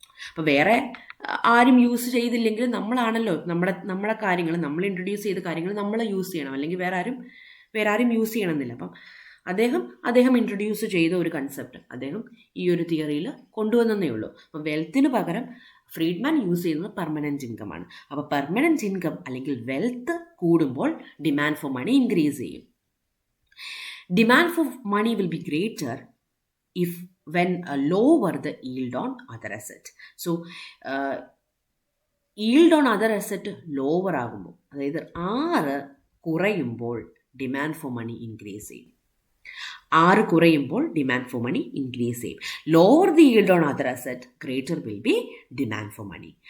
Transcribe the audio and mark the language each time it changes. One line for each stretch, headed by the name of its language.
Malayalam: അപ്പോൾ വേറെ ആരും യൂസ് ചെയ്തില്ലെങ്കിൽ നമ്മളാണല്ലോ നമ്മുടെ കാര്യങ്ങൾ, നമ്മൾ ഇൻട്രൊഡ്യൂസ് ചെയ്ത കാര്യങ്ങൾ നമ്മൾ യൂസ് ചെയ്യണം, അല്ലെങ്കിൽ വേറെ ആരും യൂസ് ചെയ്യണമെന്നില്ല. അപ്പം അദ്ദേഹം ഇൻട്രൊഡ്യൂസ് ചെയ്ത ഒരു കൺസെപ്റ്റ് അദ്ദേഹം ഈ ഒരു തിയറിയിൽ കൊണ്ടുവന്നേ ഉള്ളൂ. അപ്പോൾ വെൽത്തിന് പകരം ഫ്രീഡ്മാൻ യൂസ് ചെയ്യുന്നത് പെർമനൻറ്റ് ഇൻകം ആണ്. അപ്പോൾ പെർമനൻറ്റ് ഇൻകം അല്ലെങ്കിൽ വെൽത്ത് കൂടുമ്പോൾ ഡിമാൻഡ് ഫോർ മണി ഇൻക്രീസ് ചെയ്യും.
English: Demand for money will be greater if when lower the yield on other asset. So yield on other asset lower
Malayalam: ആകുമ്പോൾ, അതായത് 6 കുറയുമ്പോൾ demand for money increase ചെയ്യും. 6 കുറയുമ്പോൾ demand for money increase ചെയ്യും.
English: Lower the yield on other asset, greater will be demand for money.